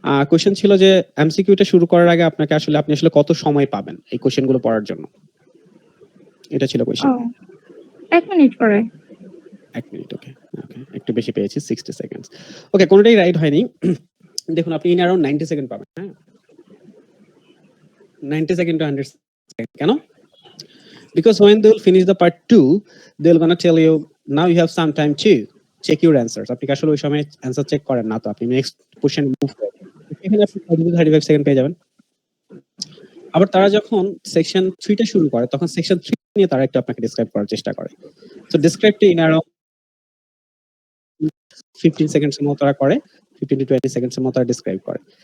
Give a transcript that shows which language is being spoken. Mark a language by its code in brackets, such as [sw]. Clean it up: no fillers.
[bn] Question ছিল যে এমসিকিউটা শুরু করার আগে আপনি আসলে কত সময় পাবেন এই কোশ্চেনগুলো পড়ার জন্য? এটা ছিল কোশ্চেন। 1 মিনিট করে। 1 মিনিট, ওকে, একটু বেশি পেয়েছি, 60 সেকেন্ডস। ওকে, কোনটাই রাইট হয়নি। দেখুন, আপনি ইন অ্যারাউন্ড 90 সেকেন্ড পাবেন। হ্যাঁ, 90 সেকেন্ড টু 100 সেকেন্ড। কেন? [en] Because when they will finish the part 2, they'll gonna tell you now you have some time to check your answers. [bn] আপনি কি আসলে ওই সময় অ্যানসার চেক করেন না, তো আপনি নেক্সট কোশ্চেন মুভ করেন, এখানে আপনি 35 সেকেন্ড পেয়ে যাবেন। আবার তারা যখন সেকশন 3 টা শুরু করে, তখন সেকশন 3 নিয়ে তারা একটু আপনাকে ডেসক্রাইব করার চেষ্টা করে। So describe two in around 15 seconds এর মতো তারা করে, 15 to 20 সেকেন্ডস এর মতো তারা ডেসক্রাইব করে।